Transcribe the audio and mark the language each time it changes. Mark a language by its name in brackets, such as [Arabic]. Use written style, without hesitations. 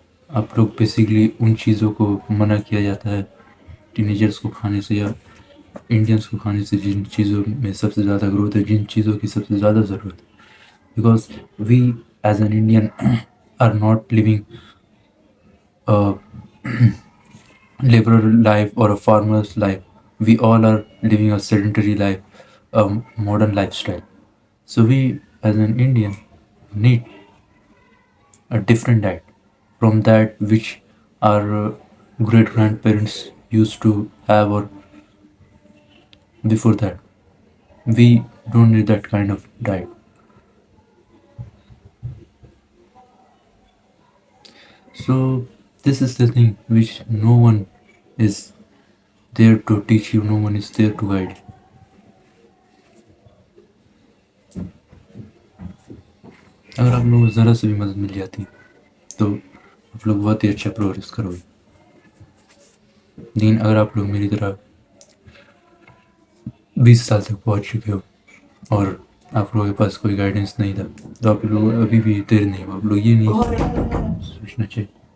[Urdu] آپ لوگ بیسیکلی ان چیزوں کو منع کیا جاتا ہے ٹینیجرس کو کھانے سے، یا انڈینس کو کھانے سے، جن چیزوں میں سب سے زیادہ گروتھ ہے، جن چیزوں کی سب سے زیادہ ضرورت ہے، [English] Because we as an Indian are not living liberal life or a farmer's life. We all are living a sedentary life, a modern lifestyle. So we, as an Indian, need a different diet from that which our great grandparents used to have, or before that. We don't need that kind of diet. So this is the thing which no one is there to teach you, no one is there to guide you. [Urdu] اگر آپ لوگوں کو ذرا سے بھی مدد مل جاتی تو آپ لوگ بہت ہی اچھا پروگریس کرو گے، لیکن اگر آپ لوگ میری طرح 20 سال تک پہنچ چکے ہو اور آپ لوگوں کے پاس کوئی گائیڈنس نہیں تھا تو آپ لوگ ابھی بھی دیر نہیں ہو، آپ لوگ یہ نہیں سوچنا چاہیے،